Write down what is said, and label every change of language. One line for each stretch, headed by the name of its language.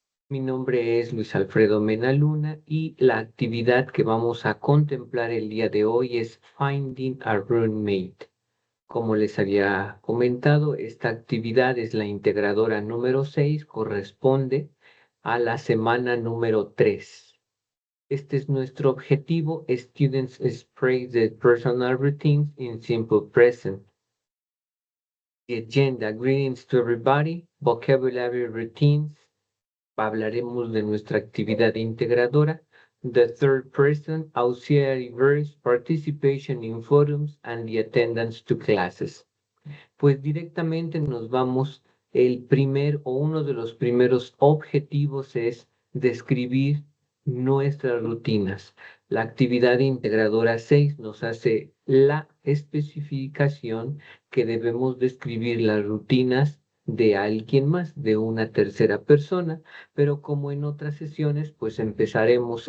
Spanish: Mi nombre es Luis Alfredo Mena Luna y la actividad que vamos a contemplar el día de hoy es Finding a Roommate. Como les había comentado, esta actividad es la integradora número 6, corresponde a la semana número 3. Este es nuestro objetivo.
English: Students express their personal routines in simple present. The agenda: greetings to everybody, vocabulary routines.
Spanish: Hablaremos de nuestra actividad integradora.
English: The third person, auxiliary verbs, participation in forums, and the attendance to classes.
Spanish: Pues directamente nos vamos. El primer o uno de los primeros objetivos es describir nuestras rutinas. La actividad integradora 6 nos hace la especificación que debemos describir las rutinas de alguien más, de una tercera persona, pero como en otras sesiones, pues empezaremos.